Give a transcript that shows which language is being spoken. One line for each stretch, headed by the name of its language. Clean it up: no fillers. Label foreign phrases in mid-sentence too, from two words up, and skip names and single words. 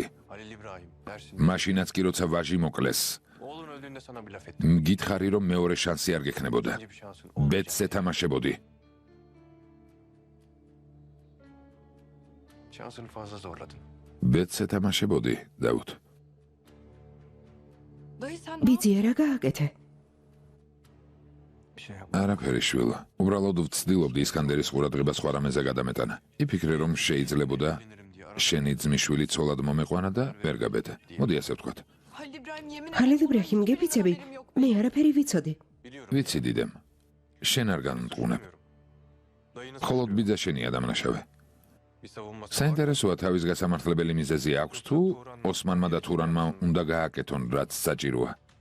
Georgian: მაშინაც კი როცა ვაჟი მოკლეს, მგითხარი რომ მეორე შანსი არ გექნებოდა. ბეტს ეთამაშებოდი. ბეტს ეთამაშებოდი, დავუდ.
Turkish: Dayı sen
Georgian: ბიძია რა გააკეთე? არაფერი შვილო. უბრალოდ ვცდილობდი ისკანდერის ყურადღება სხვა რამეზე გადამეტანა. იფიქრე რომ შეიძლებოდა შენი ძმისშვილი ცოლად მომეყვანა და ვერ გაბედა. მოდი ასე ვთქვათ.
Turkish: Halil İbrahim yemin
Georgian: ჰალილ იბრაჰიმ, გეფიცები? მე არაფერი ვიცოდი. ვიცი დიდემ. შენ არ განმტყუნებ. მხოლოდ ბიძა შენია დამნაშავე. საინტერესოა თავის გასამართლებელი მიზეზი აქვს თუ ოსმანმა და თურანმა უნდა გააკეთონ რაც საჭიროა.